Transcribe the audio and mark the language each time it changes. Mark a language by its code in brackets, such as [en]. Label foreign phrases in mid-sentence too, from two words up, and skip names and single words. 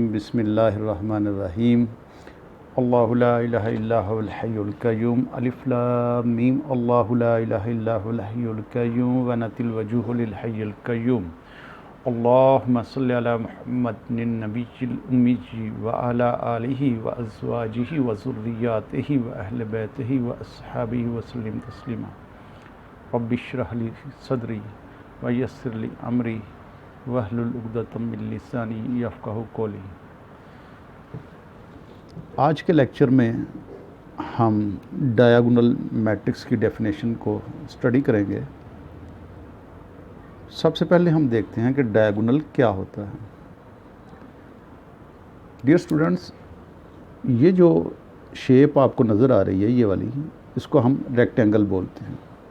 [ar] بسم الله الرحمن الرحيم. الله لا إله إلا هو الحي القيوم. ألف لام ميم. الله لا إله إلا هو الحي القيوم وعنت الوجوه للحي القيوم. اللهم صل على محمد النبي الأمي وعلى آله وأزواجه وذرياته وأهل بيته وأصحابه وسلم تسليما. رب اشرح لي صدري ويسر لي أمري واحلل عقدة من لساني يفقهوا قولي. [ur] آج کے لیکچر میں ہم [en] diagonal matrix [ur] کی ڈیفینیشن کو سٹڈی کریں گے. سب سے پہلے ہم دیکھتے ہیں کہ ڈائیگونل کیا ہوتا ہے. [en] dear students, [ur] یہ جو شیپ آپ کو نظر آ رہی ہے، یہ والی، اس کو ہم ریکٹینگل بولتے ہیں.